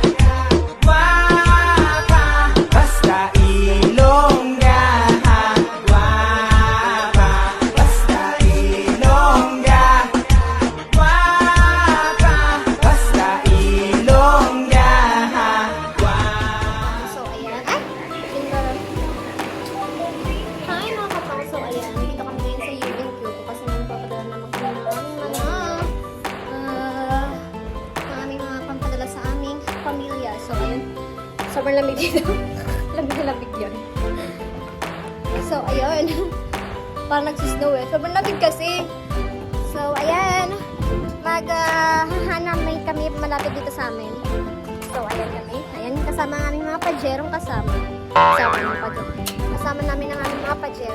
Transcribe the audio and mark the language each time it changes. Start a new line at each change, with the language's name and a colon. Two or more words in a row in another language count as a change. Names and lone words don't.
Filipino: Guapa. Basta Ilongga. Guapa. Basta Ilongga. Guapa. Basta Ilongga. Guapa. So, ayan. Hi mga kapang. So, ayan. Dito kami ngayon sa UNQ kasi magpapadala naman kami ng aming mga pampadala sa aming pamilya. So, ayan. Sobrang lamig dito. Lamig na lamig yun. So, ayun. Parang nagsusnow eh. Sobrang lamig kasi. So, ayan. Maghahanamay kami malapit dito sa amin. So, ayan kami. Ayan, kasama ang aming mga pajerong kasama. Kasama namin ang aming mga pajero.